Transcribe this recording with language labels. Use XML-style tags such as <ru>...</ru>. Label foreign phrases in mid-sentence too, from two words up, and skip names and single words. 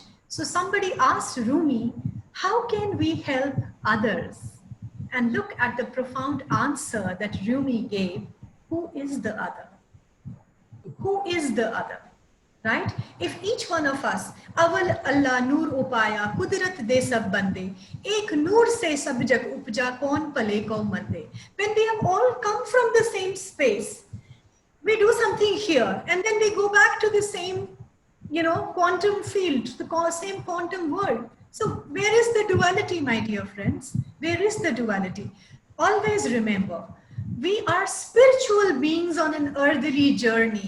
<en>So somebody asked Rumi, how can we help others? And look at the profound answer that Rumi gave. Who is the other? Who is the other? Right? If each one of us,</en> <pa>ਅਵਲ ਅੱਲਾਹ ਨੂਰ ਉਪਾਇਆ, ਕੁਦਰਤ ਦੇ ਸਭ ਬੰਦੇ, ਏਕ ਨੂਰ ਸੇ ਸਭ ਜਗ ਉਪਜਾ ਕੌਣ ਭਲੇ ਕੋ ਮੰਦੇ.</pa> <en>When we have all come from the same space, we do something here and then we go back to the same, quantum field, the same quantum world. So where is the duality, my dear friends? Where is the duality? Always remember, we are spiritual beings on an earthly journey.</en>